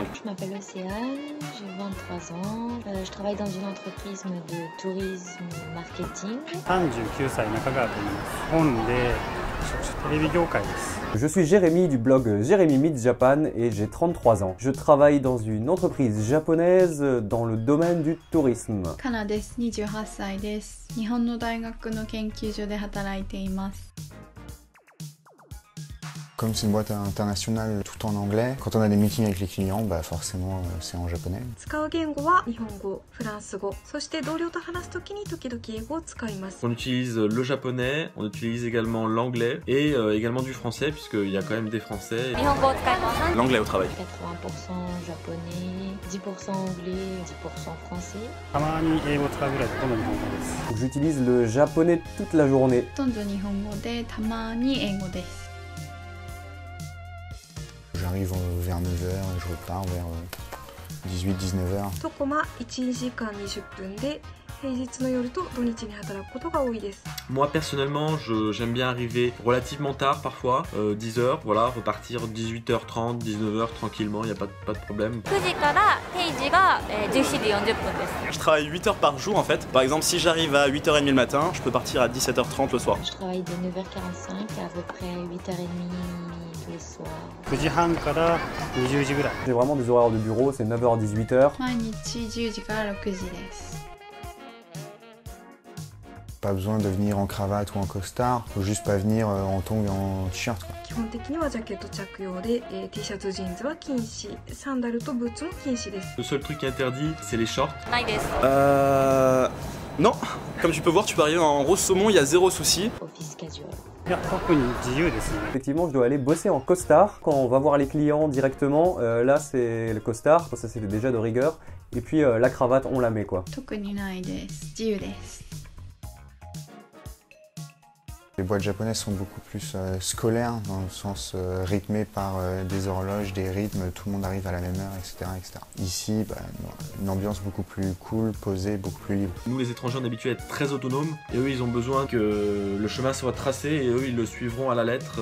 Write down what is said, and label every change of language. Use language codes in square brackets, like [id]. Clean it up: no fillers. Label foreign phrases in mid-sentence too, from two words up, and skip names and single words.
[fr] Je m'appelle Océane, j'ai 23 ans. Je travaille dans une entreprise de tourisme marketing. Je suis Jérémy du blog Jérémy Meets Japan et j'ai 33 ans. Je travaille dans une entreprise japonaise dans le domaine du tourisme. [ja] Kana desu, 28 歳です。日本の大学の研究所で働いています。 [fr] Comme c'est une boîte internationale tout en anglais, quand on a des meetings avec les clients, forcément c'est en japonais. On utilise le japonais, on utilise également l'anglais et également du français puisqu'il y a quand même des français. L'anglais au travail. 80% japonais, 10% anglais, 10% français. Donc j'utilise le japonais toute la journée. [ja] ほとんど日本語で、たまに英語です。 [fr] J'arrive vers 9h et je repars vers 18-19h. Moi personnellement, j'aime bien arriver relativement tard parfois, 10h, voilà, repartir 18h30, 19h tranquillement, il n'y a pas de problème. Je travaille 8 heures par jour en fait. Par exemple, si j'arrive à 8h30 le matin, je peux partir à 17h30 le soir. Je travaille de 9h45 à peu près 8h30 le soir. J'ai vraiment des horaires de bureau, c'est 9h-18h. [ja] 毎日10時から6時です。 [fr] Pas besoin de venir en cravate ou en costard, faut juste pas venir en tongs et en t-shirt. Le seul truc interdit, c'est les shorts. Non, comme tu peux voir, tu peux arriver en rose saumon, il y a zéro souci. [en] Office casual. [fr] Effectivement, je dois aller bosser en costard. Quand on va voir les clients directement, là c'est le costard, ça c'était déjà de rigueur. Et puis la cravate, on la met quoi. [ja] 特にないです。自由です。 [fr] Les boîtes japonaises sont beaucoup plus scolaires, dans le sens rythmées par des horloges, des rythmes, tout le monde arrive à la même heure, etc. etc. Ici, une ambiance beaucoup plus cool, posée, beaucoup plus libre. Nous les étrangers on est habitués à être très autonomes et eux ils ont besoin que le chemin soit tracé et eux ils le suivront à la lettre.